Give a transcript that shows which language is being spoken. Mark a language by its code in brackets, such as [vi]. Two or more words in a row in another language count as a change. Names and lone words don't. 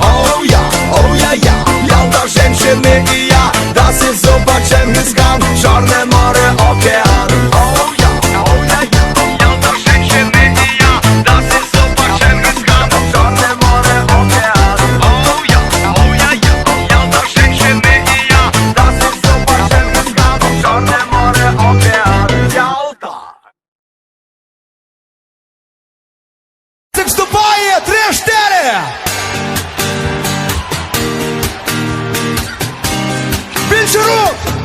[ru] Ялта, женщины и я, [de] das ist super Чингисхан, [ru] Черное море, океан. Ялта, женщины и я, [de] das ist super Чингисхан, [ru] Черное море, океан. Ялта, женщины и я, [de] das ist super Чингисхан, [ru] Черное море, океан. Ялта. [uk] Це вступає 3-4! Більше рук!